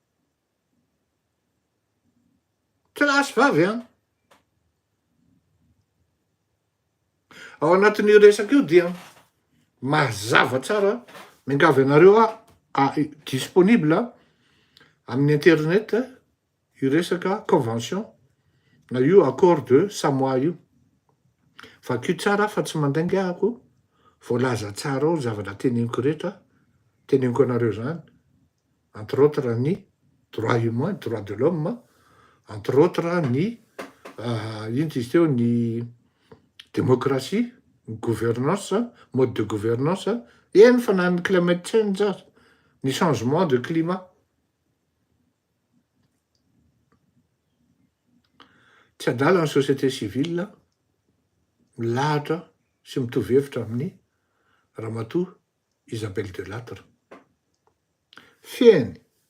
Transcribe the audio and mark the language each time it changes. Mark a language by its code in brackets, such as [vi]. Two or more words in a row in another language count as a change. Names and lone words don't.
[mg] Tsy lasy vavy ao anatin'io resaka io dia mazava tsara, miangavy anareo disponible amin'ny internet io resaka convention na io [fr] accord de Samoa [mg] io. Vakio tsara fa tsy mandaingahako, voalaza tsara ao zavatra teneniko rehetra, teneniko anareo zany. [fr] Entre autres ny droit humain, droit de l'homme, entre autres [mg] ny ino izy teo, ny [fr] démocratie, ny gouvernance, mode de gouvernance, [mg] eny fa na ny [en] climate change, [fr] ny changement de climat. [mg] Tsy adala ny [fr] société civile [mg] milahatra sy mitovy hevitra amin'ny Ramatoa Isabelle Delattre. Fiainy.